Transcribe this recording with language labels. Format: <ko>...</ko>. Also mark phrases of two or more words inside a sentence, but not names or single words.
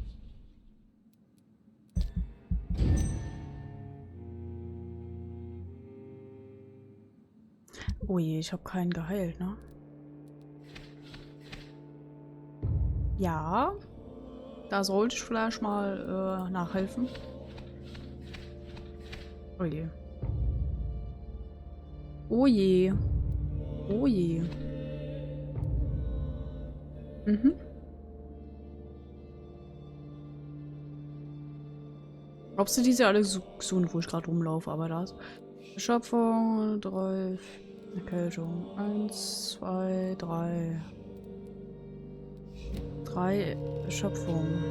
<de>Oh je, ich habe keinen geheilt, ne? Ja. Da sollte ich vielleicht mal nachhelfen. Oh je. Oh je. Oh je. Mhm. Glaubst du, die sind alle gesund, wo ich gerade rumlaufe, aber das. Schöpfung, 3. Erkältung. 1, 2, 3. 3 Erschöpfung.</de>